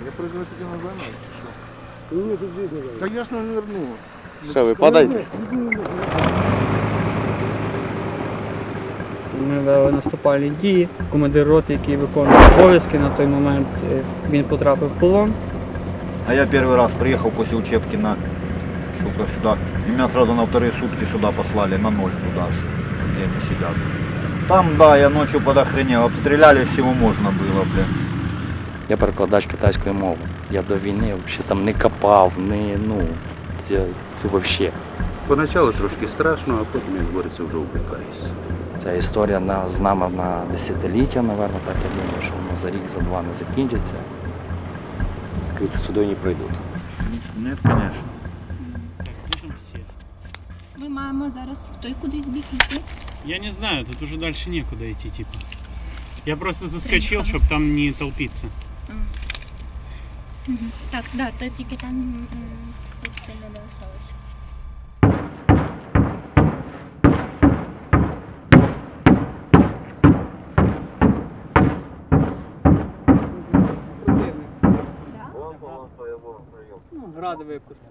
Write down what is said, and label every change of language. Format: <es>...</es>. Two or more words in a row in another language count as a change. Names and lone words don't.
<uk>Я прийду тоді назад, чи що? Ні, тут видно. Та я ж не верну. Що, ви падаєте? Ми вели наступальні дії. Командир роти, який виконував обов'язки на той момент, він потрапив в полон.</uk> <ru>А я первый раз приехал после учебки на сюда. И меня сразу на вторые сутки сюда послали, на ноль туда же, где они сидят. Там, да, я ночью подохренел, обстреляли, всего можно было, блин.</ru> <uk>Я перекладач китайської мови. Я до війни взагалі там не копав, це взагалі. Поначалу трошки страшно, а потім, як говориться, вже увлікаєшся. Ця історія з нами на десятиліття, мабуть, так я думаю, що воно за рік, за два не закінчиться. Квіти сюди не пройдуть.</uk> <ru>Нет, конечно.</ru> <uk>Ми маємо зараз в той кудись бік йти.</uk> <ru>Я не знаю, тут уже дальше некуда идти, типа. Я просто заскочил, чтобы там не толпиться.</ru> <uk>Так, да, то тільки там тут сильно не осталося. Гради випустив.</uk>